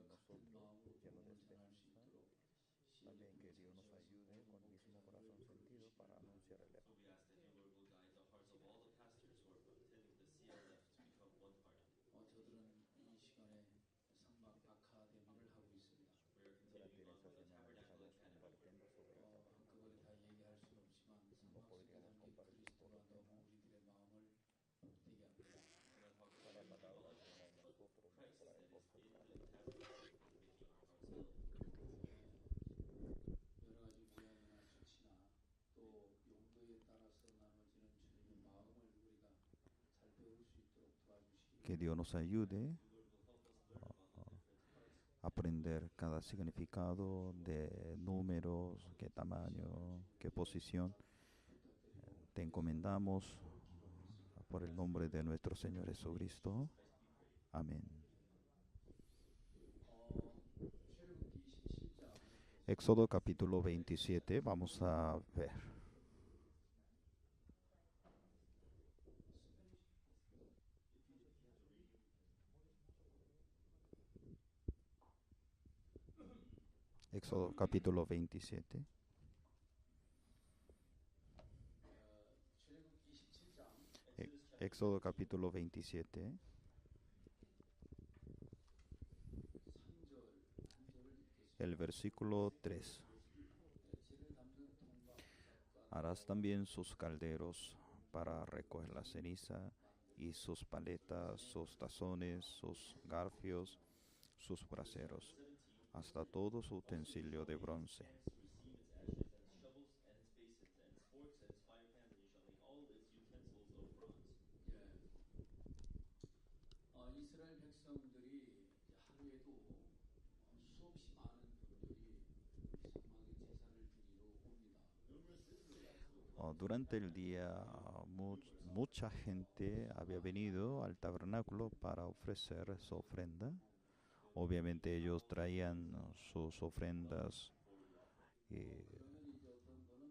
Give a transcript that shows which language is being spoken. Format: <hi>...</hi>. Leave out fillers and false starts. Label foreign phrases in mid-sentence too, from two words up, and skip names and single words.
<es>nosotros,</es> <ko>마음으로</ko> <es>llenos de</es> <ko>복음을 전할 수</ko> <es>esperanza.</es> <ko>있도록</ko> <es>También</es> <ko>시인들도</ko> <es>que Dios nos</es> <ko>찾으셔서</ko> <es>ayude con mismo</es> <ko>복음을</ko> <es>corazón</es> <ko>이루게</ko> <es>sentido para</es> <ko>해주시기를</ko> <es>anunciar el</es> <en>So we</en> <es>Evangelio.</es> <en>ask that your Lord will guide the hearts of all the pastors who are attending the CLF to become one-hearted.</en> <ko>저들은 이 시간에 상막 아카데미를 하고 있습니다.</ko> <en>We are</en> <es>Durante</es> <en>continuing on</en> <es>esta</es> <en>with the</en> <es>semana</es> <en>Tabernacle</en> <es>estamos</es> <en>Academy.</en> <es>compartiendo sobre el</es> <ko>한꺼번에</ko> <es>tabernáculo.</es> <ko>다 얘기할 수는 없지만</ko> <es>No</es> <ko>상막</ko> <es>podríamos</es> <ko>속에 담긴</ko> <es>compartir todos</es> <ko>그리스도가</ko> <es>los</es> <ko>너무</ko> <es>temas.</es> <ko>우리들의 마음을 되게 합니다.</ko> <en>And that talks</en> <es>Cada</es> <en>about</en> <es>palabra</es> <en>all</en> <es>llena en</es> <en>put</en> <es>nosotros nos</es> <en>Christ</en> <es>trae</es> <en>that is</en> <es>cosas</es> <en>in the</en> <es>grandes.</es> <en>tabernacle, making our hearts filled.</en> <ko>여러 가지 모양이나 수치나 또 용도에 따라서 나눠지는 주님의 마음을 우리가 잘 배울 수 있도록 도와주시기</ko> <es>Que Dios nos ayude</es> <en>The Lord will help us learn about the different hearts.</en> <es>a aprender cada significado de números, qué tamaño, qué posición. Te encomendamos por el nombre de nuestro Señor Jesucristo. Amén.</es> <ko>출애굽기 27장</ko> <es>Éxodo capítulo 27, vamos a ver. Éxodo capítulo 27.</es> <ko>출애굽기 27장</ko> <es>Éxodo capítulo 27,</es> <ko>3절 한 절을 읽겠습니다.</ko> <es>el versículo 3.</es> <ko>재를 담는 통과 부삽과</ko> <es>Harás también sus calderos para recoger la ceniza, y sus paletas, sus tazones, sus garfios, sus braseros, hasta todo su utensilio de bronce.</es> <en>To receive its ashes, and its shovels, and its basins, and its forks, and its fire pans, and you shall make all its utensils of bronze.</en> <ko>이스라엘 백성들이 이제 하루에도 수없이 많은 분들이 사막에 제사를 드리러 옵니다.</ko> <es>Durante el día, mucha gente había venido al tabernáculo para ofrecer su ofrenda. Obviamente ellos traían sus ofrendas,</es> <ko>그러면 이제 어떤 분은</ko>